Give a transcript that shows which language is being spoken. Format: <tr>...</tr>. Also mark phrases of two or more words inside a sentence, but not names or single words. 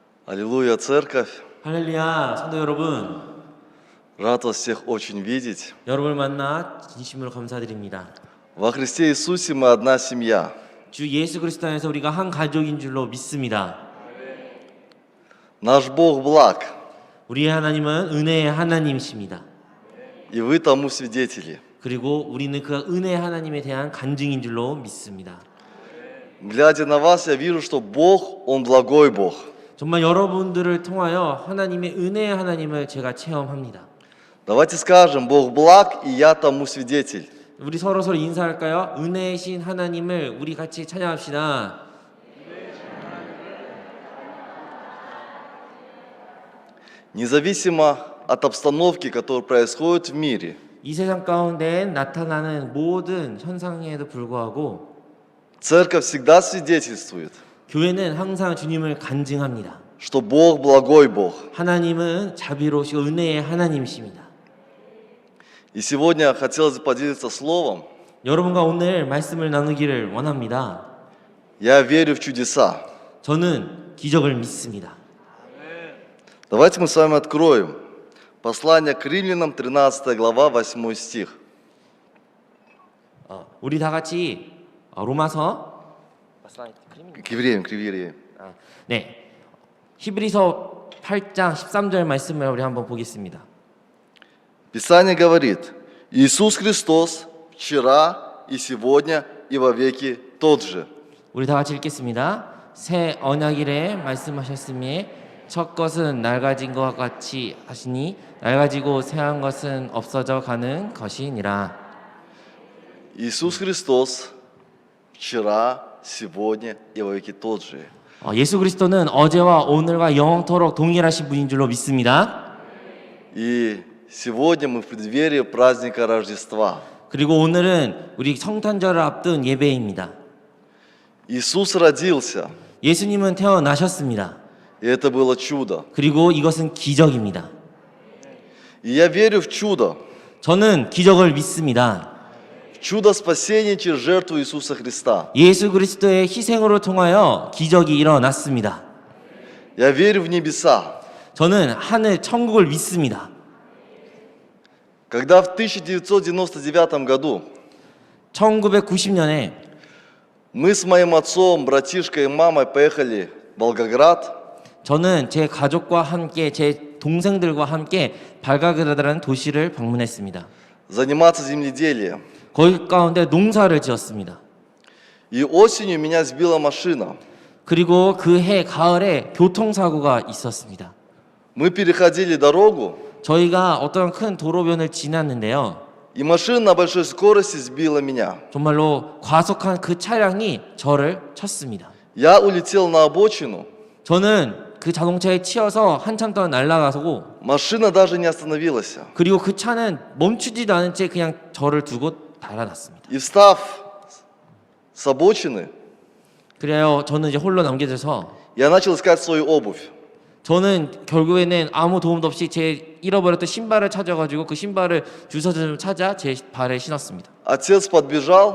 <ru>Аллилуйя, церковь.</ru> <ko>할렐루야, 성도 여러분.</ko> <ru>Рад вас всех очень видеть.</ru> <ko>여러분을 만나 진심으로 감사드립니다.</ko> <ru>Во Христе Иисусе мы одна семья.</ru> <ko>주 예수 그리스도 안에서 우리가 한 가족인 줄로 믿습니다.</ko> <ru>Наш Бог благ,</ru> <ko>우리의 하나님은 은혜의 하나님이십니다.</ko> <ru>и вы тому свидетели.</ru> <ko>그리고 우리는 그 은혜의 하나님에 대한 간증인 줄로 믿습니다.</ko> <ru>Глядя на вас, я вижу, что Бог, Он благой Бог.</ru> <ko>정말 여러분들을 통하여 하나님의 은혜의 하나님을 제가 체험합니다.</ko> <ru>Давайте скажем, Бог благ, и я тому свидетель.</ru> <ko>우리 서로 인사할까요? 은혜이신 하나님을 우리 같이 찬양합시다.</ko> <ru>Независимо от обстановки, которая происходит в мире,</ru> <ko>이 세상 가운데 나타나는 모든 현상에도 불구하고</ko> <ru>церковь всегда свидетельствует,</ru> <ko>교회는 항상 주님을 간증합니다.</ko> <ru>что Бог благой Бог.</ru> <ko>하나님은 자비로우시고 은혜의 하나님이십니다.</ko> <ru>И сегодня хотелось бы поделиться словом.</ru> <ko>여러분과 오늘 말씀을 나누기를 원합니다.</ko> <ru>Я верю в чудеса.</ru> <ko>저는 기적을 믿습니다.</ko> <ru>Давайте мы с вами откроем послание к Римлянам, 13 глава, 8 стих.</ru> <ko>우리 다 같이 로마서</ko> <ru>К евреям.</ru> <ko>네, 히브리서 8장 13절 말씀을 우리 한번 보겠습니다.</ko> <ru>Писание говорит: Иисус Христос вчера и сегодня и во веки тот же.</ru> <ko>우리 다 같이 읽겠습니다. 새 언약일에 말씀하셨으니 첫 것은 낡아진 것 같이 하시니 낡아지고 새한 것은 없어져 가는 것이니라.</ko> <ru>Иисус Христос вчера, сегодня и во веки тот же.</ru> <ko>예수 그리스도는 어제와 오늘과 영원토록 동일하신 분인 줄로 믿습니다.</ko> <ru>И сегодня мы в преддверии праздника Рождества.</ru> <ko>그리고 오늘은 우리 성탄절을 앞둔 예배입니다.</ko> <ru>Иисус родился,</ru> <ko>예수님은 태어나셨습니다.</ko> <ru>и это было чудо.</ru> <ko>그리고 이것은 기적입니다.</ko> <ru>И я верю в чудо.</ru> <ko>저는 기적을 믿습니다.</ko> <ru>Чудо спасения через жертву Иисуса Христа.</ru> <ko>예수 그리스도의 희생으로 통하여 기적이 일어났습니다.</ko> <ru>Я верю в небеса.</ru> <ko>저는 하늘 천국을 믿습니다.</ko> <ru>Когда в 1999 году</ru> <ko>1990년에</ko> <ru>мы с моим отцом, братишкой и мамой поехали в Волгоград,</ru> <ko>저는 제 가족과 함께 제 동생들과 함께 발가그라드라는 도시를 방문했습니다.</ko> <ru>заниматься земледелием.</ru> <ko>거기 가운데 농사를 지었습니다.</ko> <ru>И осенью меня сбила машина.</ru> <ko>그리고 그 해 가을에 교통사고가 있었습니다.</ko> <ru>Мы переходили дорогу,</ru> <ko>저희가 어떤 큰 도로변을 지났는데요.</ko> <ru>и машина на большой скорости сбила меня.</ru> <ko>정말로 과속한 그 차량이 저를 쳤습니다.</ko> <ru>Я улетел на обочину.</ru> <ko>저는 그 자동차에 치여서 한참 동안 날아가고</ko> <ru>Машина даже не остановилась.</ru> <ko>그리고 그 차는 멈추지도 않은 채 그냥 저를 두고 달아났습니다.</ko> <ru>И встав с обочины,</ru> <ko>그래요. 저는 이제 홀로 남겨져서</ko> <ru>я начал искать свою обувь.</ru> <ko>저는 결국에는 아무 도움도 없이 제 잃어버렸던 신발을 찾아가지고 그 신발을 주워서 찾아 제 발에 신었습니다.</ko> <ru>Отец подбежал</ru>